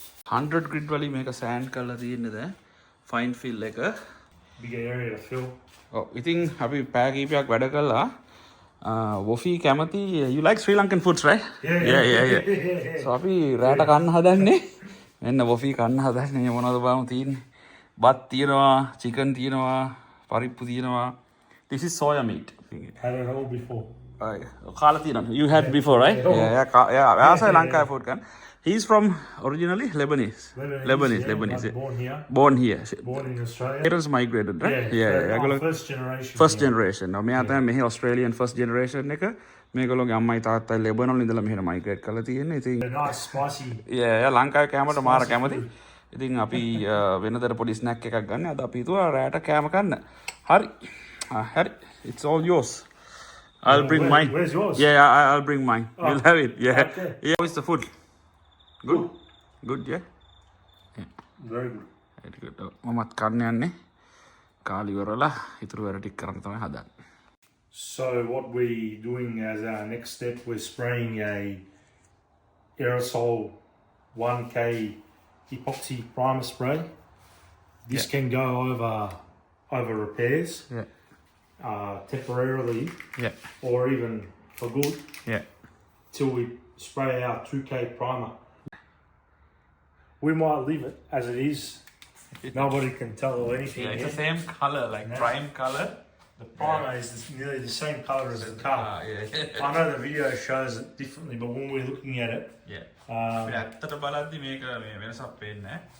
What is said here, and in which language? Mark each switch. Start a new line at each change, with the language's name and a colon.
Sinhala: $100 grit වලින් මේක sand කරලා තියෙන්නේ දැන් ෆයින් ෆිල් එක.
English: Bigger area to fill.
Sinhala: ඔව් ඉතින් අපි පැය කීපයක් වැඩ කළා. වොෆී කැමති
English: you like Sri Lankan foods right? Yeah.
Sinhala: So අපි රැට කන්න හදන්නේ. මෙන්න වොෆී කන්න හදන්නේ මොනවද බලමු තියෙන්නේ. බත් තියෙනවා, chicken තියෙනවා, පරිප්පු තියෙනවා.
English: This is soya meat. Had it all before.
Sinhala: කාලා තියෙනවා.
English: You had before right? Yeah. Also Lanka food kan. He's from originally Lebanese. Lebanese. Yeah. Born here. Born in Australia. Parents migrated, right? Yeah. First generation. First generation.
Sinhala: Now, මෙයා තමයි මෙහි
English: Australian first generation
Sinhala: එක. මේගොල්ලෝගේ අම්මයි තාත්තයි Lebanon ඉඳලා මෙහෙට migrate කරලා තියෙන්නේ. ඉතින්
English: Nice spicy.
Sinhala: yeah, ලංකාවේ කෑමට මාර කැමති. ඉතින් අපි වෙනතර පොඩි snack එකක් ගන්න. අද අපි හිතුවා රැට කෑම කන්න. හරි. හරි.
English: It's all yours. I'll bring mine. Where's yours? Yeah, I'll bring mine. We'll have it. Yeah. Okay. Yeah. How is the food? Good, yeah? Very good. Very good.
Sinhala: මමත් කන්න යන්නේ. කාලි ඉවරලා ඉතුරු වැඩ ටික කරන්න තමයි හදන්නේ.
English: So what we're doing as our next step, we're spraying a aerosol 1K epoxy primer spray. This can go over repairs. Yeah. Temporarily Yeah. or even for good Yeah. till we spray our 2K primer. We might leave it as it is. Nobody can tell or anything. Yeah, it's here. the same color, like prime color. The primer is nearly the same colour as the car. I know the video shows it differently, but when we're looking at it,
Sinhala: ඇත්තට බලද්දි මේක මේ වෙනසක් පේන්නේ නැහැ.